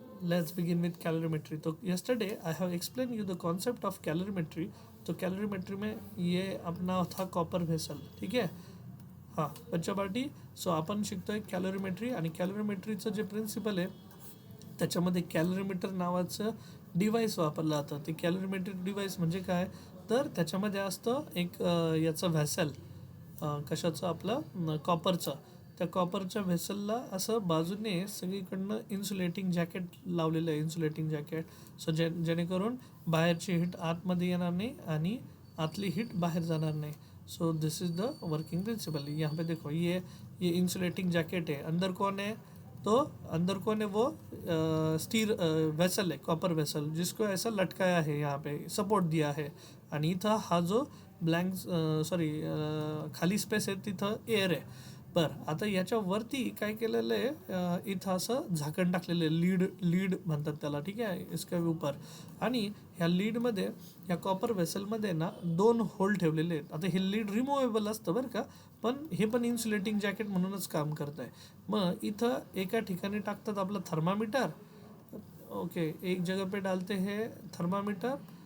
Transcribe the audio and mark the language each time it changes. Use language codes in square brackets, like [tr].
[en] let's begin with calorimetry. तो yesterday I have explained you the concept of calorimetry. [hi] तो calorimetry में ये अपना था कॉपर व्हेसल, [mr] ठीक आहे. [hi] हां बच्चा पार्टी. [mr] सो आपण शिकतोय कॅलरीमेट्री, आणि कॅलरीमेट्रीचं जे प्रिन्सिपल आहे त्याच्यामध्ये कॅलरीमीटर नावाचं डिव्हाइस वापरलं जातं. ते कॅलरीमेट्रिक डिव्हाइस म्हणजे काय, तर त्याच्यामध्ये असतं एक याचं व्हेसल, कशाचं, आपलं कॉपरचं. त्या कॉपरच्या व्हेसलला असं बाजूने सगळीकडनं इन्सुलेटिंग जॅकेट लावलेलं आहे, इन्सुलेटिंग जॅकेट. सो जेणेकरून बाहेरची हीट आतमध्ये येणार नाही आणि आतली हीट बाहर जाणार नहीं. [en] So this is the working principle. [hi] यहाँ पे देखो ये इंसुलेटिंग जैकेट है. अंदर कौन है, तो अंदर कौन है, वो स्टील वेसल है, कॉपर वेसल, जिसको ऐसा लटकाया है, यहाँ पे सपोर्ट दिया है. [mr] आणि इथं हा जो ब्लँक सॉरी खाली स्पेस आहे तिथं एअर आहे. बरं, आता याच्यावरती काय केलेलं आहे, इथं असं झाकण टाकलेलं आहे, लीड म्हणतात त्याला, ठीक आहे, [hi] इसके ऊपर. [mr] आणि ह्या लीडमध्ये, ह्या कॉपर वेसलमध्ये ना 2 होल ठेवलेले आहेत. आता हे लीड रिमूवेबल असतं बरं का, पण हे पण इन्सुलेटिंग जॅकेट म्हणूनच काम करत आहे. मग इथं एका ठिकाणी टाकतात आपलं थर्मामीटर. [hi] ओके, एक जगह पे डालते हैं थर्मामीटर.